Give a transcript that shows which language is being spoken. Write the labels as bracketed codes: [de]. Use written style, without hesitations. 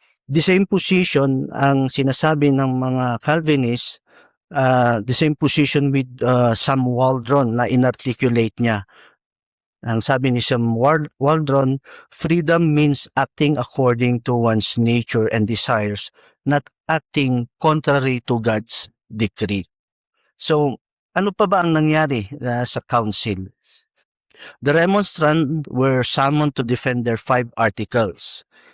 [en] The same position [tl] ang sinasabi ng mga [en] Calvinists, the same position with Sam Waldron [tl] na inarticulate niya. Ang sabi ni [en] Sam Waldron, freedom means acting according to one's nature and desires, not acting contrary to God's decree. [tl] So, ano pa ba ang nangyari sa council? [en] The remonstrants were summoned to defend their 5 articles.